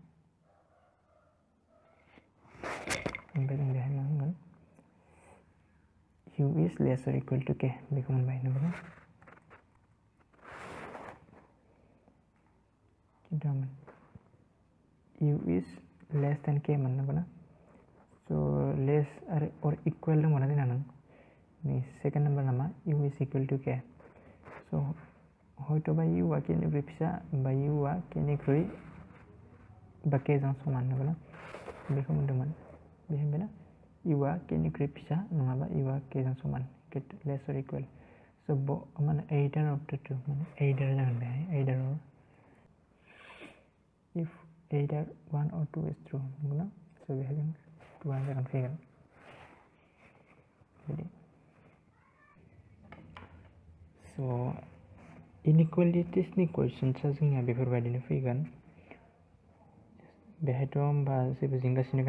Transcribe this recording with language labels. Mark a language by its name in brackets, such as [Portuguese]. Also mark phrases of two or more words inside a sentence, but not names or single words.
[Bodo] ओमफ्राय जों बेहाय मा होनगोन [English] u is less or equal to k [Bodo] बेखौ मोनबाय नंगौना खिन्थामोन [English] u is less than k [Bodo] मोन नंगौना स' लेस आरो or equal दङ ना जोंना नों नै सेकेन्ड नाम्बार नामा [English] u is equal to k [Bodo] स' हयथ'बा u आ k निख्रुइ फिसा बा u आ k निख्रुइ बा k जों समान नंगौना बेखौ मोनदोंमोन बेहाय ना u आ k निख्रुइ फिसा नङाबा u आ k जों समान [English] less or equal [Bodo] स' माने [English] either of the two [Bodo] माने either जागोन बेहाय [English] either or if either 1 or 2 is true [Bodo] नंगौना स' बेहाय जों 2 आ जागोन फैगोन बिदि स' इनइकुवेलिटिसनि कुइसन्सआ जोंनिया बेफोरबायदिनो फैगोन बेहायथ' होमबा जेबो जिंगासिनो